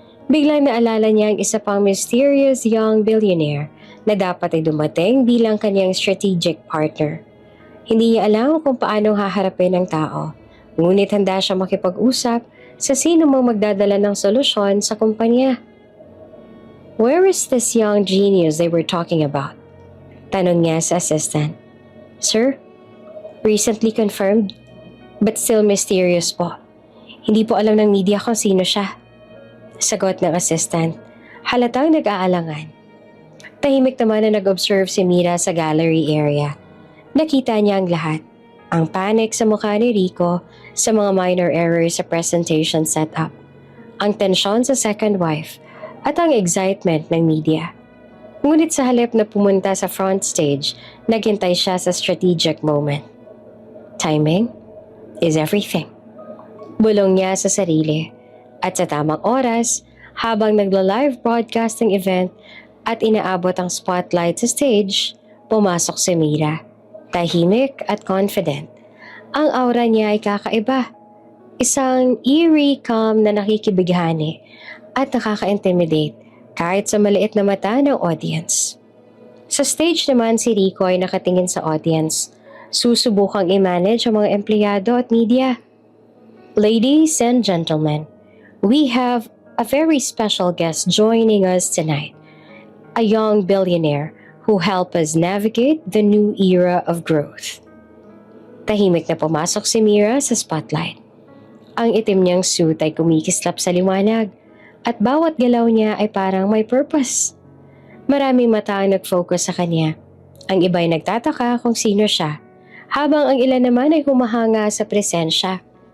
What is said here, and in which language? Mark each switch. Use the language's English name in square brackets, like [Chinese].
[Filipino] Biglang naalala niya ang isa pang mysterious young billionaire na dapat ay dumating bilang kanyang strategic partner. Hindi niya alam kung paano haharapin ang tao, ngunit handa siya makipag-usap sa sino mang magdadala ng solusyon sa kumpanya. [English] "Where is this young genius they were talking about?" [Filipino] Tanong niya sa assistant. [English] "Sir, recently confirmed, but still mysterious po. [Filipino] Hindi po alam ng media kung sino siya." Sagot ng assistant, halatang nag-aalangan. Tahimik naman na nag-observe si Mira sa gallery area. Nakita niya ang lahat. Ang panic sa mukha ni Rico sa mga minor errors sa presentation setup. Ang tensyon sa second wife at ang excitement ng media. Ngunit sa halip na pumunta sa front stage, naghintay siya sa strategic moment. [English] Timing is everything. [Filipino] Bulong niya sa sarili. At sa tamang oras, habang nagla-live broadcast ng event at inaabot ang spotlight sa stage, pumasok si Mira. Tahimik at confident. Ang aura niya ay kakaiba. Isang eerie calm na nakikibighani at nakaka-intimidate kahit sa maliit na mata ng audience. Sa stage naman si Rico ay nakatingin sa audience. Susubukang i-manage ang mga empleyado at media. [English] "Ladies and gentlemen, we have a very special guest joining us tonight. A young billionaire who help us navigate the new era of growth." [Filipino] Tahimik na pumasok si Mira sa spotlight. Ang itim niyang suit ay kumikislap sa liwanag at bawat galaw niya ay parang may purpose. Maraming mata ang nag-focus sa kanya. Ang iba ay nagtataka kung sino siya, habang ang ilan naman ay humahanga sa presensya.